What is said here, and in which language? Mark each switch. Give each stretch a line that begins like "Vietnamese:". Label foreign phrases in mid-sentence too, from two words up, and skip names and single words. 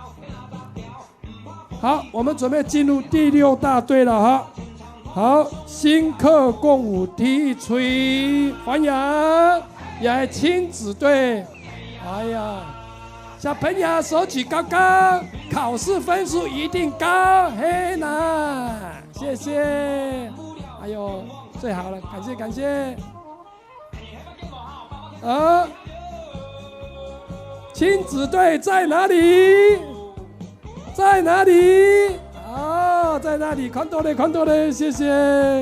Chinese: 好，我們準備進入第6大隊了哈。好，新客共舞第1吹，歡迎，也係親子隊。哎呀，小朋友手舉高高，考試分數一定高，嘿呐，謝謝。哎呦，最好了，感謝。啊，親子隊在哪裡？在哪裡？哦，在那裡，看到了，謝謝。